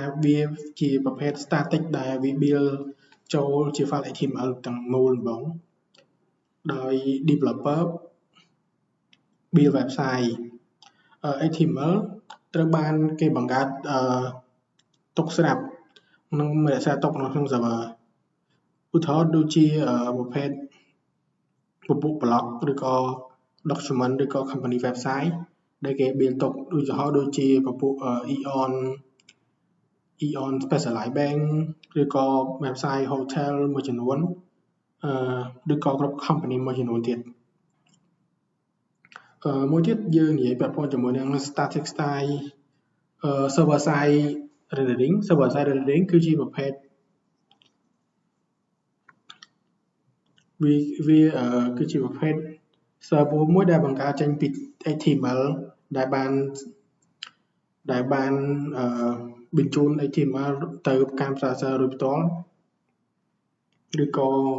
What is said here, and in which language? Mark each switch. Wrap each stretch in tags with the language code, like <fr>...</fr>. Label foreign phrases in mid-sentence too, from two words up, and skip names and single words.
<km>វាជាប្រភេទ static ដែលវា build ចូលជា</km> <en>file HTML</en> <km>ទាំងមូលហ្មងដោយ developer</km> <en>build website HTML</en> <km>ត្រូវបានគេបង្កើតទុកស្រាប់និងរក្សាទុកនៅក្នុង server ឧទាហរណ៍ដូចជាប្រភេទពពុះ blog ឬក៏ document ឬក៏</km> <en>company website</en> <km>ដែលគេ build ទុកឧទាហរណ៍ដូចជាពពុះ Eon Specialized Bank ឬក៏</km> <en>website hotel</en> <km>មួយចំនួនឬក៏គ្រប់ company មួយចំនួនទៀតមួយទៀតយើងនិយាយពាក់ព័ន្ធជាមួយនឹង</km> <en>static site server side rendering</en> <km>server side rendering គឺជាប្រភេទ វាគឺជាប្រភេទ server មួយដែលបង្កើតចេញពី HTML ដែលបានបញ្ជូន HTML ទៅកាន់ browser រួចផ្ទាល់ឬក៏</km>